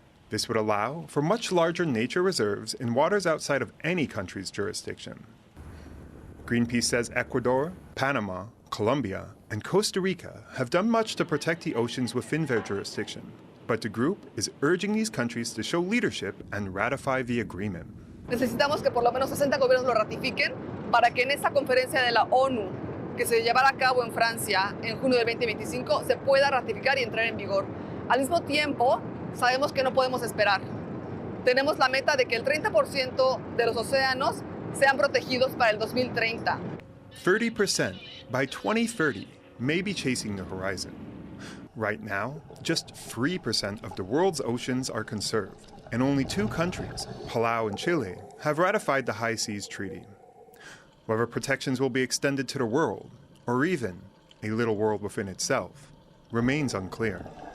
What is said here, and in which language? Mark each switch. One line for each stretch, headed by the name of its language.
English: This would allow for much larger nature reserves in waters outside of any country's jurisdiction. Greenpeace says Ecuador, Panama, Colombia, and Costa Rica have done much to protect the oceans within their jurisdiction, but the group is urging these countries to show leadership and ratify the agreement.
Spanish: Necesitamos que por lo menos 60 gobiernos lo ratifiquen para que en esta conferencia de la ONU que se llevará a cabo en Francia en junio del 2025 se pueda ratificar y entrar en vigor. Al mismo tiempo, sabemos que no podemos esperar. Tenemos la meta de que el 30% de los océanos sean protegidos para el 2030.
English: 30% by 2030 may be chasing the horizon. Right now, just 3% of the world's oceans are conserved, and only 2 countries, Palau and Chile, have ratified the High Seas Treaty. Whether protections will be extended to the world, or even a little world within itself, remains unclear.